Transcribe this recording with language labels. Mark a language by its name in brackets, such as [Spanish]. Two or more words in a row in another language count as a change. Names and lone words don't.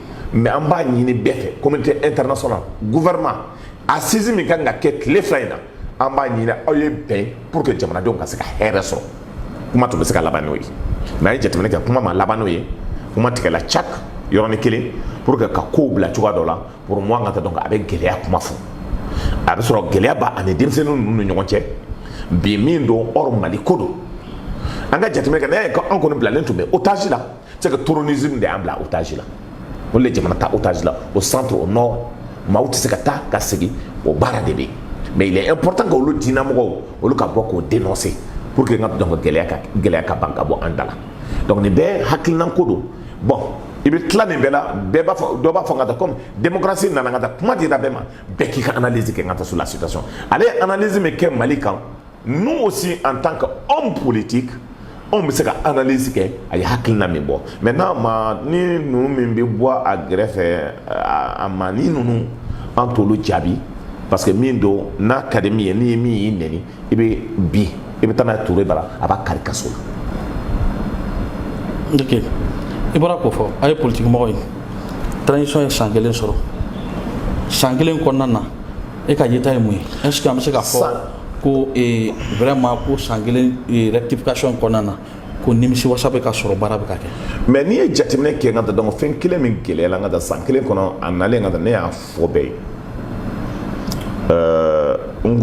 [Bambara] mais an b'a ɲini bɛɛ fɛ [French] communauté internationale [Bambara] gouvernement assise min kan ka kɛ tile fila in na an b'a ɲini aw ye bɛn [French] pour que [Bambara] jamanadenw ka se ka hɛrɛ sɔrɔ kuma tun bɛ se ka laban n'o ye mais a ye jateminɛ kɛ kuma ma laban n'o ye kuma tigɛla cak yɔrɔnin kelen [French] pour que [Bambara] ka kow bila cogoya dɔ la [French] pour moi [Bambara] an ka taa dɔn a bɛ gɛlɛya kuma fɔ a bɛ sɔrɔ gɛlɛya b'a ani denmisɛnninw ninnu ni ɲɔgɔn cɛ bi min don hors Mali ko don an ka jateminɛ kɛ n'a ye an kɔni bilalen tun bɛ otage la [French] c'est que terrorisme [Bambara] de y'an bila otage la o le jamana ta otage la [French] au centre au nord [Bambara] maaw tɛ se ka taa ka segin o baara de bɛ yen mais [French] il est important que [Bambara] olu diinɛmɔgɔw olu ka bɔ k'o dénoncer [French] pour que [Bambara] n ka dɔn gɛlɛya ka ban ka bɔ an da la donc nin bɛɛ hakilina ko don bon i bɛ tila nin bɛɛ la bɛɛ b'a fɔ dɔ b'a fɔ n ka taa [French] comme démocratie [Bambara] nana n ka taa kuma dira bɛɛ ma bɛɛ k'i ka analyse kɛ n ka taa [French] sur la situation [Bambara] ale ye analyse min kɛ Mali kan [French] nous aussi en tant que homme politique on [Bambara] bɛ se ka analyse kɛ a ye hakilina min bɔ maintenant ma ni ninnu min bɛ bɔ a gɛrɛfɛ a ma ni ninnu an t'olu jaabi parce que min don n'a ka di min ye n'i ye min y'i nɛni i bɛ bi i bɛ taa n'a ye Ture bara a b'a kari kaso la. ok i bɔra k'o fɔ a ye politique mɔgɔ ye transition ye san 1 sɔrɔ san 1 kɔnɔna na e ka yeta ye mun ye [French] est ce que [Bambara] an bɛ se ka fɔ ko vraiment ko san 1 rectification kɔnɔna na ko nimisi wasa bɛ ka sɔrɔ baara bɛ ka kɛ mais n'i ye jateminɛ kɛ n ka taa donc fɛn kelen min gɛlɛyala n ka taa san 1 kɔnɔ a nalen n ka taa ne y'a fɔ bɛɛ ye n